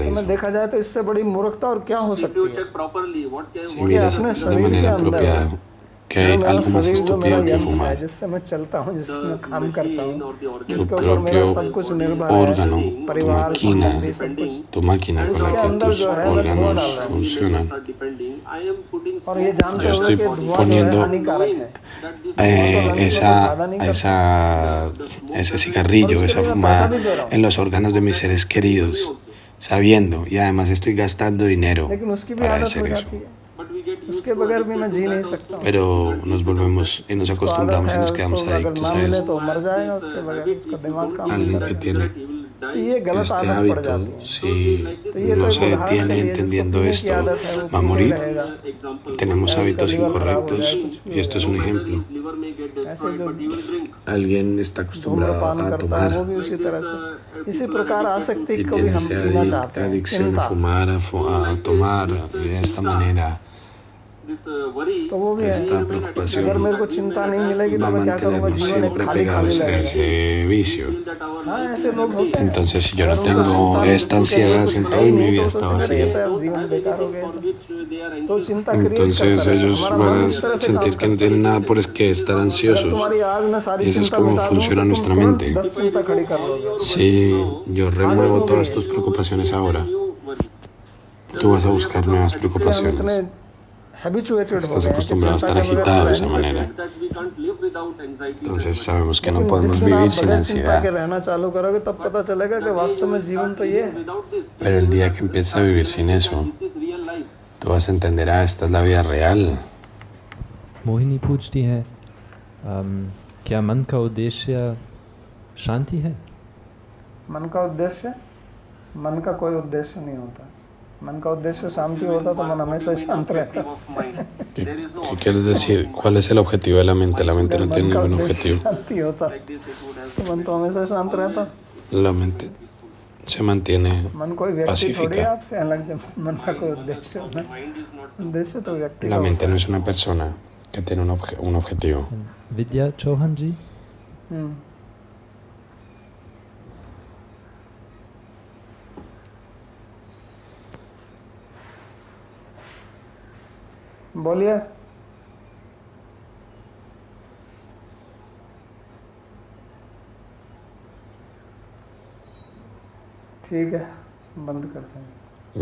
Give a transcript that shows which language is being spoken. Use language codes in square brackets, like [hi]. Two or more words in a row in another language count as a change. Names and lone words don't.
[hi] वास्तव में [es] eso. [hi] देखा जाए तो इससे बड़ी मूर्खता और क्या हो सकती है। [es] Si miras de manera apropiada que hay [hi] मेरा [es] algo más [hi] शरीर जो मेरा [es] estúpido que [hi] यंत्र है, [es] fumar. [hi] जिससे मैं चलता हूँ, जिससे मैं काम करता हूँ, [es] Tu [hi] जिसके ऊपर मेरा [es] propio [hi] सब कुछ निर्भर [es] órgano, [hi] है, [es] tu [hi] परिवार, [es] máquina, [hi] संबंधी, सब कुछ। [es] tu máquina con la que tus órganos funcionan. [hi] और ये जानते [es] Yo [hi] हुए [es] estoy [hi] कि धुआं जो है [es] poniendo [hi] हानिकारक है। [es] ese cigarrillo, esa fumada en los órganos de mis seres queridos, sabiendo, y además estoy gastando dinero [hi] लेकिन उसकी भी [es] para [hi] आदत हो [es] hacer eso. [hi] जाती है। उसके बगैर भी मैं जी नहीं सकता हूँ। [es] Pero nos volvemos y nos acostumbramos y nos quedamos [hi] उसको अगर [es] adictos [hi] ना [es] a [hi] मिले [es] eso. [hi] तो मर जाएगा, उसके बगैर उसका दिमाग काम नहीं [es] Alguien que [hi] करेगा। [es] tiene [hi] तो ये गलत [es] este [hi] आदत पड़ [es] hábito, [hi] जाती है। [es] si no se detiene entendiendo esto, va a morir. Tenemos hábitos incorrectos y esto es un ejemplo. Alguien está acostumbrado [hi] धूम्रपान [es] a [hi] करता है, [es] tomar [hi] वो भी उसी तरह से। इसी प्रकार आसक्ति [es] y [hi] को भी [es] tiene [hi] हम [es] esa [hi] पीना चाहते हैं। [es] adicción a [hi] चिंता, [es] fumar, a tomar y de esta manera. [hi] तो वो भी [es] Esta [hi] है। [es] preocupación [hi] अगर मेरे को चिंता नहीं मिलेगी [es] va [hi] तो [es] a [hi] मैं क्या करूँगा? [es] mantenernos [hi] जीवन एक [es] siempre [hi] खाली खाली [es] pegados a [hi] लगेगा। [es] ese vicio. [hi] हाँ, ऐसे लोग होते हैं। [es] Entonces, si yo no tengo esta ansiedad, siento hoy mi vida está vacía. [hi] तो जीवन बेकार हो गया। तो चिंता क्रिएट [es] Entonces [hi] करता है। [es] ellos [hi] हमारा [es] van [hi] मन [es] a [hi] इस तरह से [es] sentir [hi] काम [es] que no [hi] करता है। [es] tienen nada por qué estar ansiosos. [hi] तुम्हारी आज मैं सारी [es] Y eso es [hi] चिंता [es] como [hi] मिटा दूँ, [es] funciona [hi] तो तुम [es] nuestra [hi] तुरंत [es] mente. [hi] 10 चिंता खड़ी कर लोगे। [es] Si yo remuevo todas tus preocupaciones ahora, tú vas a buscar nuevas preocupaciones. [hi] Habituated हो [es] Estás [hi] गए हैं कि [es] acostumbrado a [hi] चिंता [es] estar [hi] के बगैर [es] agitado de [hi] रह [es] esa [hi] नहीं [es] manera. [hi] सकते। [es] Entonces sabemos que no [hi] लेकिन [es] podemos [hi] जिस दिन आप [es] vivir sin [hi] बगैर चिंता के [es] ansiedad. [hi] रहना चालू करोगे तब पता चलेगा कि वास्तव में जीवन तो ये है। [es] Pero el día que empiezas a vivir sin eso, tú vas a entender, esta es la vida real. [hi] मोहिनी पूछती है, क्या मन का उद्देश्य शांति है? मन का उद्देश्य, मन का कोई उद्देश्य नहीं होता। मन का उद्देश्य शांति होता तो मन हमेशा शांत रहता। [es] ¿Qué quieres decir? ¿Cuál es el objetivo de la mente? La mente no tiene ningún objetivo. [hi] शांति होता तो मन तो हमेशा शांत रहता। [es] La mente se mantiene [hi] मन कोई व्यक्ति थोड़ी है [es] pacífica. [hi] आपसे अलग, जब मन का कोई उद्देश्य होना, उद्देश्य तो व्यक्ति [es] La [hi] का [es] mente [hi] होता [es] no es una persona que tiene un objetivo. [hi] Vidya Chauhanji? है। बोलिए। ठीक है, बंद करते हैं।